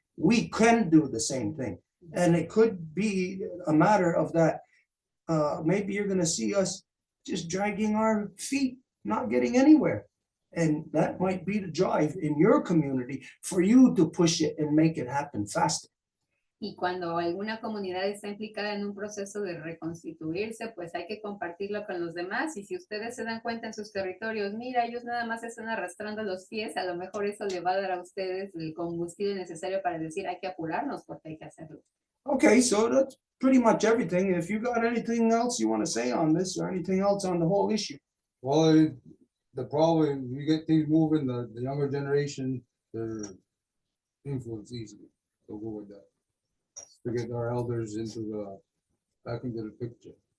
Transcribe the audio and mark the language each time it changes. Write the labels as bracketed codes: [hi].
[en] We can do the same thing. And it could be a matter of that. Maybe you're going to see us just dragging our feet, not getting anywhere. And that might be the drive in your community for you to push it and make it happen faster. [es] Y cuando alguna comunidad está implicada en un proceso de reconstituirse, pues hay que compartirlo con los demás. Y si ustedes se dan cuenta en sus territorios, mira, ellos nada más están arrastrando los pies, a lo mejor eso le va a dar a ustedes el combustible necesario para decir hay que apurarnos porque hay que hacerlo. [en] Okay, so that's pretty much everything. If you got anything else you want to say on this or anything else on the whole issue. Well, the problem, we get things moving, the younger generation, they're influenced easily. So go with that. To get our elders back into the picture.